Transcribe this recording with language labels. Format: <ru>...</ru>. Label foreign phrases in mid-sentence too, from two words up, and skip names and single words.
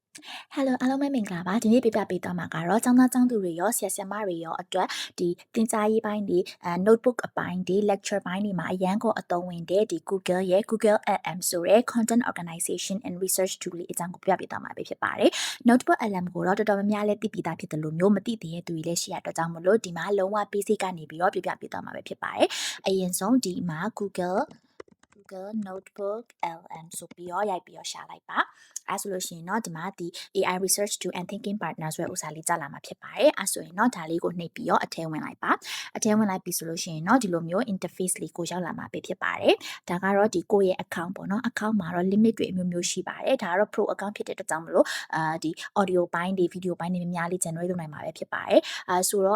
<my>Hello အားလုံးပဲမင်္ဂလာပါဒီနေ့ပြပြပေးသွားမှာကတော့ကျောင်းသားကျောင်းသူတွေရောဆရာဆရာမတွေရောအတွက်ဒီသင်ကြားရေးပိုင်းဒီnotebook အပိုင်းဒီ lecture ပိုင်းတွေမှာအရန်ကိုအသုံးဝင်တဲ့ဒီ Google ရဲ့ Google LM ဆိုတဲ့</my> <en>content organization and research tool</en> <my>လေးအကြောင်းကိုပြပြပေးသွားမှာပဲဖြစ်ပါတယ် notebook LM ကိုတော့တော်တော်များများလည်းသိပြီးသားဖြစ်တယ်လို့မျိုးမသိသေးတဲ့သူတွေလည်းရှိရတော့ကြောင့်မလို့ဒီမှာလုံးဝ basic ကနေပြီးတော့ပြပြပေးသွားမှာပဲဖြစ်ပါတယ်အရင်ဆုံးဒီမှာ Google Notebook LM ဆိုပြီးတော့ရိုက်ပြီးတော့ရှာလိုက်ပါအဲဆိုလို့ရှိရင် เนาะဒီမှာဒီ</my> <en>AI research tool and thinking partner</en> <my>ဆိုတဲ့ဥစ္စာလေးကြာလာမှာဖြစ်ပါတယ်အဲဆိုရင်เนาะဒါလေးကိုနှိပ်ပြီးတော့အထဲဝင်လိုက်ပါအထဲဝင်လိုက်ပြီဆိုလို့ရှိရင်เนาะဒီလိုမျိုး interface လေးကိုရောက်လာမှာပဲဖြစ်ပါတယ်ဒါကတော့ဒီကိုယ့်ရဲ့ account ပေါ့เนาะ account မှာတော့ limit တွေအမျိုးမျိုးရှိပါတယ်ဒါကတော့</my> <en>pro account</en> <my>ဖြစ်တဲ့အတွက်ကြောင့်မလို့ဒီ audio ပိုင်းတွေ video ပိုင်းတွေများများလေး generate လုပ်နိုင်မှာပဲဖြစ်ပါတယ်ဆိုတော့</my>